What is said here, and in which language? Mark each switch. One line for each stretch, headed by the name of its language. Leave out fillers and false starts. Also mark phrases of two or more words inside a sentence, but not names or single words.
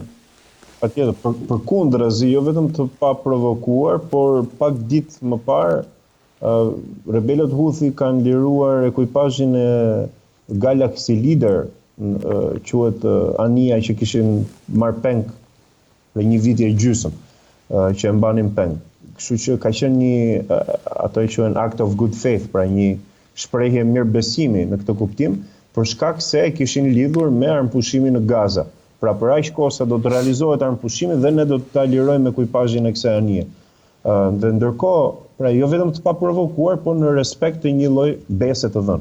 Albanian: Patjetër, përkundrazi, jo vetëm të pa provokuar, por pak ditë më parë, rebelët Houthi kanë liruar ekuipazhin e Galaxy Leader, quhet anija që kishin marrë peng për një vit e gjysmë, që e mbanin peng. Kështu që ka qenë një, ato e quhen
English: act of good faith,
Albanian: pra një shprehje mirëbesimi në këtë kuptim, për shkak se kishin lidhur me armëpushimin në Gaza. Pra për aq kohë sa do të realizohet armëpushimi dhe ne do të ta lirojmë ekuipazhin e kësaj anije. Dhe ndërkohë, pra jo vetëm të paprovokuar, por në respekt të një lloj bese të dhënë.